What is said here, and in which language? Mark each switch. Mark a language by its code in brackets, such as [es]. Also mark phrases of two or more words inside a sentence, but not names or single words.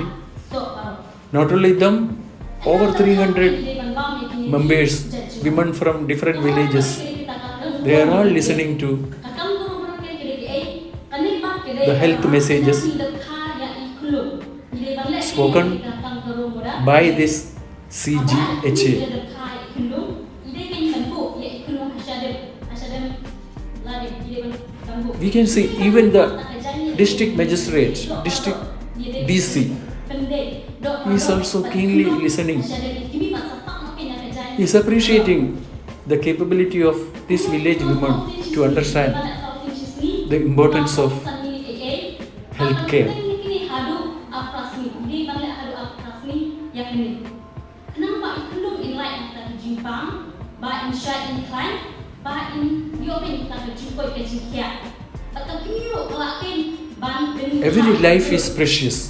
[en] Not only them, over 300 members, women from different villages, they are all listening to the health messages spoken by this CGHA. We can see even the district magistrate, district DC, he is also keenly listening. He is appreciating the capability of this village woman to understand the importance of health care. Every life is precious.